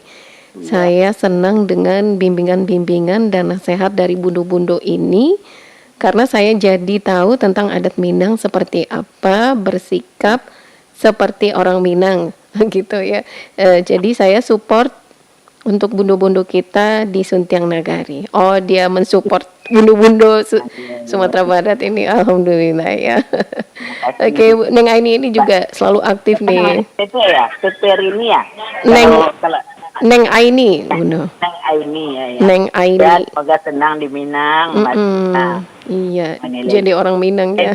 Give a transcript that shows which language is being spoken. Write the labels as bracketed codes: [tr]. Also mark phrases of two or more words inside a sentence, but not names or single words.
[id] Saya senang dengan bimbingan-bimbingan dan nasihat dari Bundo-Bundo ini karena saya jadi tahu tentang adat Minang seperti apa, bersikap seperti orang Minang gitu ya. Jadi saya support untuk bundo-bundo kita di Suntiang Nagari. Oh, dia mensupport bundo-bundo Sumatera Barat ini, alhamdulillah ya. Oke, Neng Aini ini juga selalu aktif nih. Itu ya, Peter ini ya. Neng Aini, Bundo. Neng Aini ya. Neng Aini. Ya, semoga senang di Minang. Iya, jadi orang Minang ya.